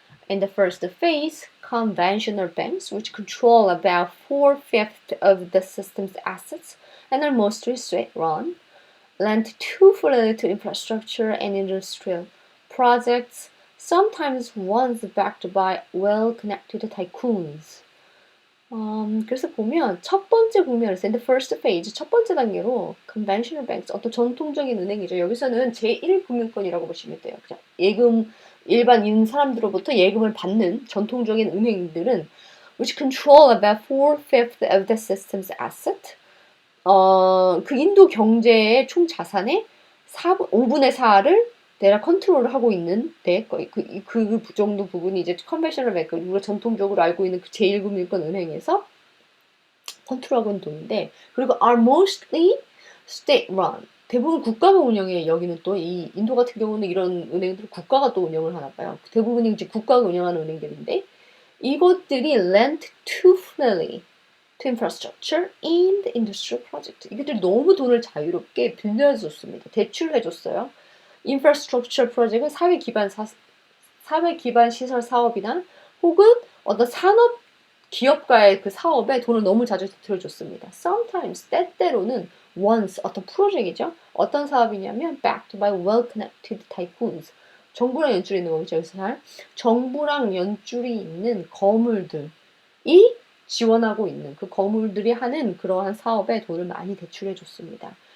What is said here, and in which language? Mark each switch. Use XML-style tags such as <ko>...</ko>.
<en>In the first phase, conventional banks, which control about 4/5 of the system's assets and are mostly state-run, lent too freely to infrastructure and industrial projects, sometimes ones backed by well-connected tycoons.</en> <ko>그래서 보면 첫 번째 국면에서</ko> <en>in the first phase,</en> <ko>첫 번째 단계로</ko> <en>conventional banks,</en> <ko>어떤 전통적인 은행이죠. 여기서는 제1금융권이라고 보시면 돼요. 그냥 일반인 사람들로부터 예금을 받는 전통적인 은행들은</ko> <en>which control about 4/5 of the system's asset.</en> <ko>그 인도 경제의 총 자산의 5분의 4를 대략 컨트롤을 하고 있는 그 정도 부분이 이제 컨벤셔널 뱅크, 우리가 전통적으로 알고 있는 그 제1금융권 은행에서 컨트롤하고 있는 돈인데, 그리고</ko> <en>are mostly state-run.</en> <ko>대부분 국가가 운영해. 여기는 또 이 인도 같은 경우는 이런 은행들 국가가 또 운영을 하나 봐요. 대부분이 이제 국가가 운영하는 은행들인데 이것들이</ko> <en>lent too freely to infrastructure and industrial project.</en> <ko>이것들이 너무 돈을 자유롭게 빌려줬습니다. 대출해줬어요. infrastructure 프로젝트는 사회 기반 시설 사업이나 혹은 어떤 산업 기업가의 그 사업에 돈을 너무 자주 들여줬습니다.</ko> <en>Sometimes</en> <ko>때때로는 once 어떤 프로젝트이죠. 어떤 사업이냐면</ko> <en>backed by well-connected tycoons.</en> <ko>정부랑 연줄이 있는 거죠. 여기서 정부랑 연줄이 있는 거물들이 지원하고 있는 그 거물들이 하는 그러한 사업에 돈을 많이 대출해 줬습니다.</ko>